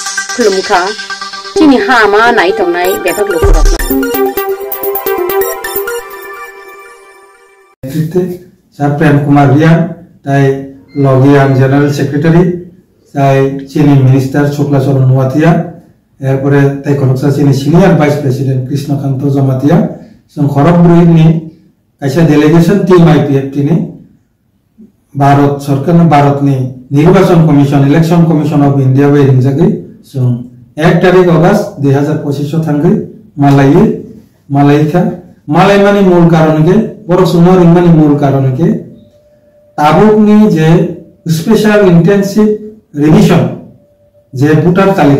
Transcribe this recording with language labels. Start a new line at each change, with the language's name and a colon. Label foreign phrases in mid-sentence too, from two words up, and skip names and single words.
Kok Borok: खुलुमखा चिनि हामा नाय तंनाय बेफाक लुखरक Sir Prem Kumar Rian, tai Logian
English: General Secretary,
Kok Borok: tai Chini Minister Shukla Soren Nuatia, erpore tai Konoksa Chini
English: Senior Vice President
Kok Borok: Krishna Kanto Zamatia, song Khorogpur ni kaisa
English: delegation team
Kok Borok: IPFT ni Bharat Sarkar na Bharat ni Nirbachan Commission,
English: Election Commission of India
Kok Borok: by ringjagi, song 1 तारिख अगस्त 2025 थांगै मालाय माने मूल कारण के बरो सुनो रिंगमानी मूल कारण के ताबुकनी जे
English: Special Intensive Revision
Kok Borok: जे
Bangla: ভোটার তালিকা